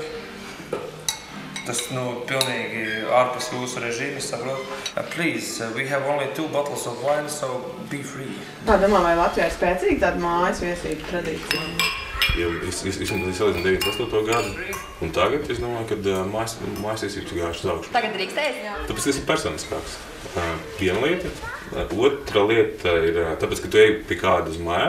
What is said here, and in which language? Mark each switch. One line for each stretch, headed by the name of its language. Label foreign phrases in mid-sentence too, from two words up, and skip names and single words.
Latvian: Tas, pilnīgi ārpus jūsu režīmu, es saprotu.
English: Please, we have only 2 bottles of wine, so be free.
Latvian: Tā domā, vai Latvijā ir spēcīga tāda mājas viesība tradīcija? Es salīdzinu 98. gadu, un tagad es domāju, ka mājas viesības ir gājušas uz augšu. Tagad drīkstēs? Tāpēc tas ir personiskāks. Viena lieta. Otra lieta ir tāpēc, ka tu ej pie kāda uz mājām.